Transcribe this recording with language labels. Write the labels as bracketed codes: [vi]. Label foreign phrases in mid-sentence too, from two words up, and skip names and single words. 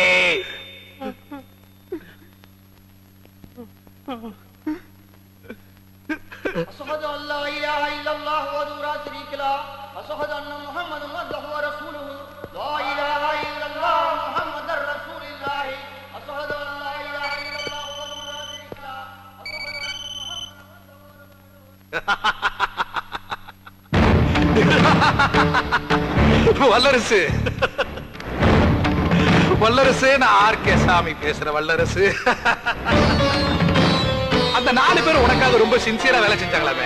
[ar] أشهد أن لا إله إلا الله وحده لا شريك له أشهد أن محمدا عبده ورسوله لا إله إلا الله محمد رسول الله أشهد أن لا إله إلا الله وحده لا شريك له [ta] வல்லரசு, வல்லரசு, நான் ஆர்கே சாமி பேசுற வல்லரசு. அந்த 4 பேர் உனக்காக ரொம்ப சின்சியரா வேலை செஞ்சாங்களாமே.